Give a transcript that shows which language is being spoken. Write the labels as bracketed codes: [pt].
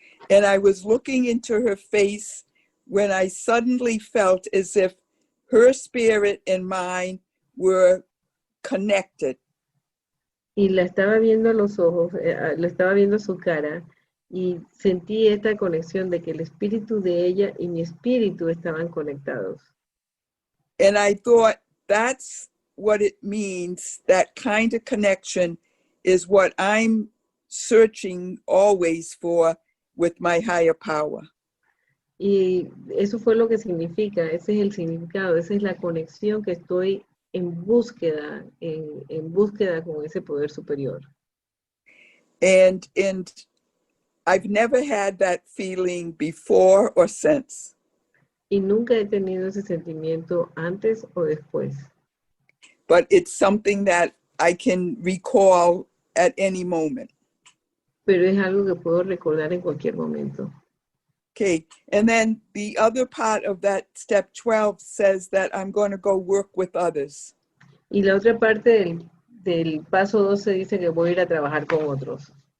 [en] And I was looking into her face when I suddenly felt as if her spirit and mine were connected. [es] Y la estaba viendo a los ojos, la estaba viendo su cara, y sentí esta conexión de que el espíritu de ella y mi espíritu estaban conectados. [en] And I thought, that's what it means. That kind of connection is what I'm searching always for with my higher power. [es] Y eso fue lo que significa, ese es el significado, esa es la conexión que estoy en búsqueda con ese poder superior. [en] And I've never had that feeling before or since. [es] Y nunca he tenido ese sentimiento antes o después. [en] But it's something that I can recall at any moment. [es] Pero es algo que puedo recordar en cualquier momento. [en] Okay, and then the other part of that step 12 says that I'm going to go work with others. [es] Y la otra parte del paso 12 dice que voy a ir a trabajar con otros.